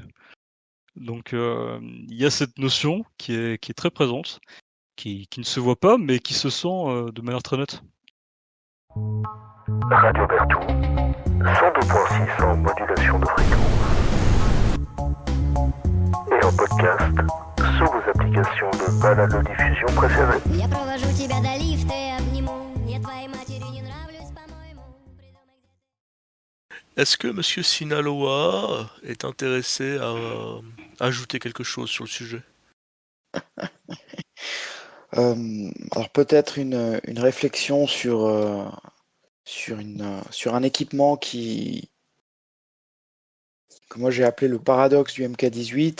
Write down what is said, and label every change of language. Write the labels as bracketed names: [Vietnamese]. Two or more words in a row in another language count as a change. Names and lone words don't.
[French] Donc il y a cette notion qui est très présente, qui ne se voit pas, mais qui se sent de manière très nette. Radio Bertou, 102.6 en modulation de fréquence. Et en podcast sous vos applications de balado-diffusion préférées. [Russian] Я провожу тебя до лифта и обниму. Я твоей матери не нравлюсь, по-моему. [French] Est-ce que Monsieur Sinaloa est intéressé à ajouter quelque chose sur le sujet? Alors peut-être une réflexion sur un équipement que moi j'ai appelé le paradoxe du MK18.